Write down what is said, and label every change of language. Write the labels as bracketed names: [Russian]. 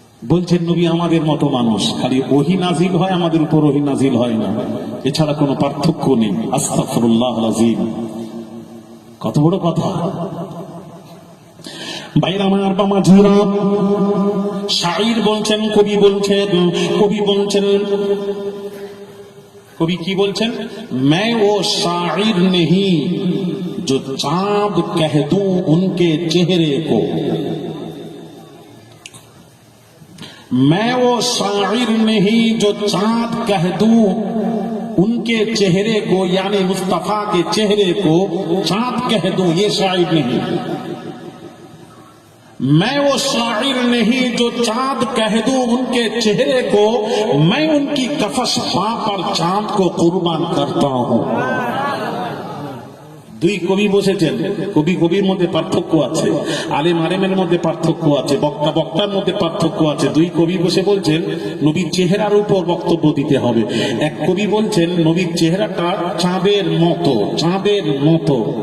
[Bangla] বলছেন নবী আমাদের মতো মানুষ, খালি ওহী নাজিল হয়, আমাদের উপর ওহী নাজিল হয় না, এছাড়া কোনো পার্থক্য নেই। আস্তাগফিরুল্লাহুল আযীম। কত বড় কথা! ভাইরা আমার, বামাজিরা, শাঈর বলছেন, কবি বলছেন, কবি কি বলছেন? [Hindi] मैं वो शायर नहीं जो चाँद कह दूं उनके चेहरे को, मैं वो शायर नहीं जो चाँद कह दूं उनके चेहरे को, यानी मुस्तफा के चेहरे को चाँद कह दूं, ये शायर नहीं। मैं वो शायर नहीं जो चांद कह दूं उनके चेहरे को, मैं उनकी कफस पा पर चांद को कुर्बान करता हूं। [Bangla] দুই কবি বসেছেন, কবির মধ্যে পার্থক্য আছে, আলেমের মধ্যে পার্থক্য আছে, বক্তার মধ্যে পার্থক্য আছে। দুই কবি বসে বলছেন নবীর চেহারার উপর বক্তব্য দিতে হবে। এক কবি বলছেন নবীর চেহারাটা চাঁদের মতো।